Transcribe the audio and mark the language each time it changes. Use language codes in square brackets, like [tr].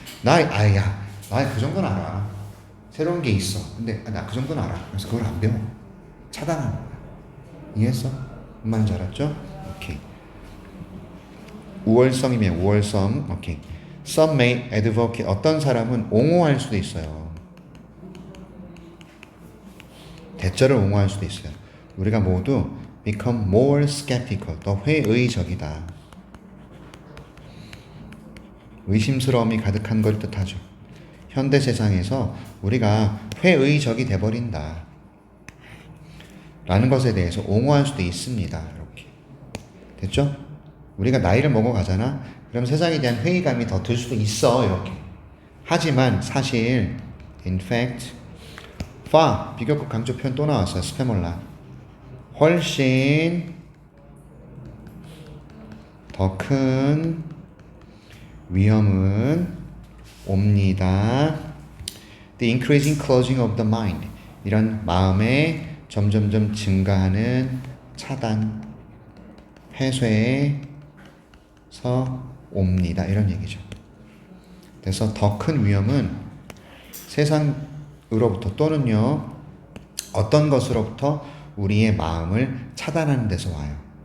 [ko] 나 그 정도는 알아. 새로운 게 있어. 근데 나 그 정도는 알아. 그래서 그걸 안 배워. 차단하는 거야. 이해했어? 말인지 알았죠? 오케이. 우월성이면 우월성. 오케이. Some may advocate. 어떤 사람은 옹호할 수도 있어요. 대절을 옹호할 수도 있어요. 우리가 모두 become more skeptical. 더 회의적이다. 의심스러움이 가득한 걸 뜻하죠. 현대 세상에서 우리가 회의적이 돼버린다. 라는 것에 대해서 옹호할 수도 있습니다. 이렇게. 됐죠? 우리가 나이를 먹어가잖아. 그럼 세상에 대한 회의감이 더 들 수도 있어. 이렇게. 하지만 사실 in fact 비교급 강조 표현 또 나왔어요. 스페몰라. 훨씬 더 큰 위험은 옵니다. [en] The increasing closing of the mind. [ko] 이런 마음의 점점점 증가하는 차단, 해소에서 옵니다. 이런 얘기죠. 그래서 더 큰 위험은 세상으로부터 또는요 어떤 것으로부터 우리의 마음을 차단하는 데서 와요.